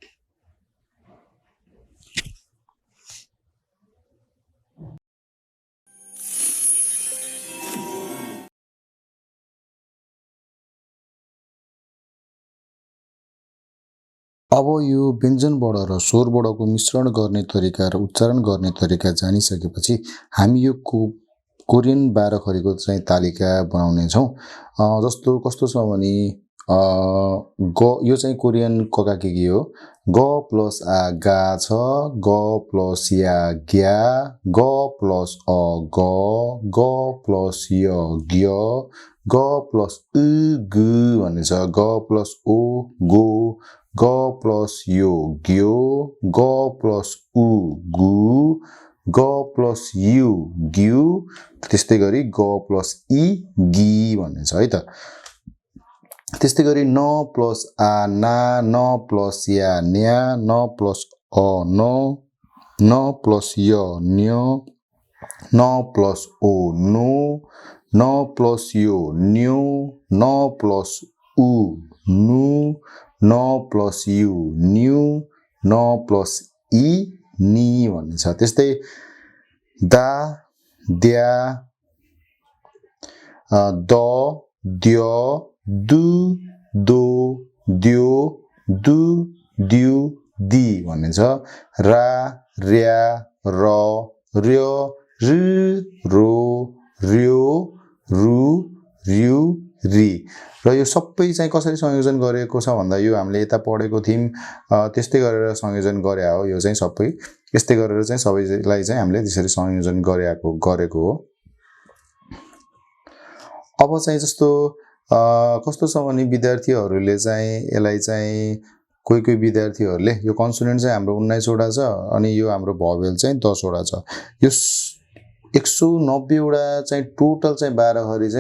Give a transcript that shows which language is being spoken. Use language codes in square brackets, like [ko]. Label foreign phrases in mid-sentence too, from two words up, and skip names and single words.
[ne] अब यो व्यञ्जन वर्ण र स्वर वर्णको मिश्रण गर्ने तरिका र उच्चारण गर्ने तरिका जानिसकेपछि हामी यो कोरियन 12 खरीको चाहिँ तालिका बनाउने छौँ। जस्तो कस्तो छ भने ग, यो चाहिँ कोरियन ककाकेकी हो। ग प्लस आ गा छ, ग प्लस या ग्या, ग प्लस अ ग प्लस य ग्य, ग प्लस उ गु भन्ने छ, ग प्लस ओ गो, ग प्लस यो ग्यो, ग प्लस उ गु, ग प्लस यु ग्यु। त्यस्तै गरी ग प्लस इ गी भन्ने छ है त। त्यस्तै गरी न प्लस आ ना, न प्लस या न्या, न प्लस अ न प्लस य न्य, न प्लस ओ नो, न प्लस यो न्यु, न प्लस उ नु, न प्लस यु न्यु, न प्लस इ नि भन्ने छ। त्यस्तै दा, द्या, द, द्य, दु, दो, द्यो, दु द्यु दी भन्ने छ रा र्या र र्य ऋ रो र्यो रु र्यु रि र यो सबै चाहिँ कसरी संयोजन गरेको छ भन्दा यो हामीले यता पढेको थियौं त्यस्तै गरेर संयोजन गरे हो यो चाहिँ सबै यस्तै गरेर चाहिँ सबैलाई चाहिँ हामीले त्यसरी संयोजन गरेको हो अब चाहिँ जस्तो कस्तो छ भने विद्यार्थीहरूले चाहिँ यसलाई चाहिँ कोही विद्यार्थीहरूले यो कन्सोनेन्ट चाहिँ हाम्रो 19 वटा छ अनि यो हाम्रो भवेल चाहिँ 10 वटा छ यो 190 वटा चाहिँ टोटल चाहिँ 12 खरी चाहिँ